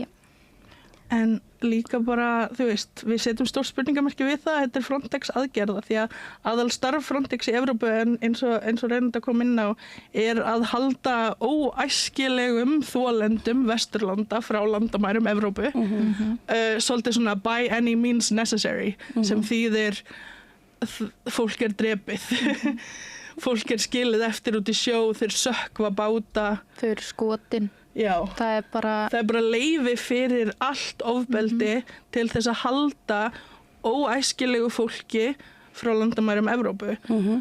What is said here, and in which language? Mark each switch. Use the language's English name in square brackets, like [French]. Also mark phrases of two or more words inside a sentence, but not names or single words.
[Icelandic] En líka bara, þú veist, við setjum stór spurningamerki við það, þetta Frontex aðgerða því að aðalstarf Frontex í Evrópu eins og reynda kom inn á að halda óæskilegum þolendum Vesturlanda frá landamærum Evrópu. Svolítið svona [English] by any means necessary [Icelandic] sem þýðir fólk drepið. Fólk skilið eftir út í sjó, þeir sökkva báta. Þau eru skotin. Já, það er bara leyfi fyrir allt ofbeldi til þess að halda óæskilegu fólki frá landamærum Evrópu.